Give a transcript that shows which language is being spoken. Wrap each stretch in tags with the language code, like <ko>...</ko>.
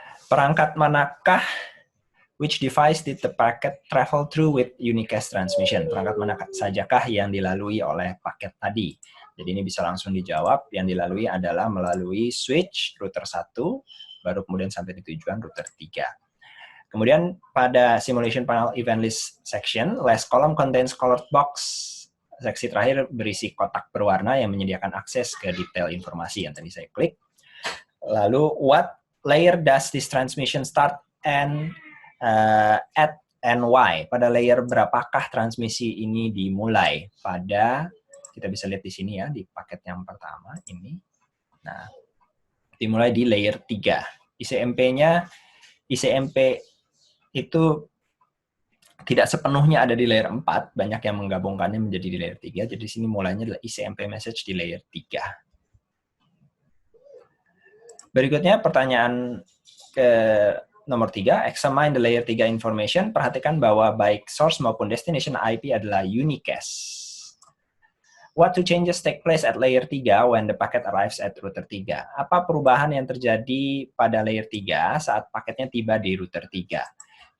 <id>Perangkat manakah,</id> <en>which device did the packet travel through with unicast transmission?</en> <id>Perangkat mana sajakah yang dilalui oleh paket tadi? Jadi ini bisa langsung dijawab. Yang dilalui adalah melalui switch router 1, baru kemudian sampai di tujuan router 3. Kemudian pada</id> <en>simulation panel event list section, last column contains colored box.</en> <id>Seksi terakhir berisi kotak berwarna yang menyediakan akses ke detail informasi yang tadi saya klik. Lalu,</id> <en>what layer does this transmission start and at and why?</en> <id>Pada layer berapakah transmisi ini dimulai? Pada, kita bisa lihat di sini ya, di paket yang pertama ini. Nah, dimulai di layer 3. ICMP-nya, ICMP itu tidak sepenuhnya ada di layer 4, banyak yang menggabungkannya menjadi di layer 3, jadi di sini mulainya adalah ICMP message di layer 3. Berikutnya pertanyaan ke nomor 3,</id> <en>examine the layer 3 information,</en> <id>perhatikan bahwa baik source maupun destination IP adalah unicast.</id> <en>What two changes take place at layer 3 when the packet arrives at router 3?</en> <id>Apa perubahan yang terjadi pada layer 3 saat paketnya tiba di router 3?</id>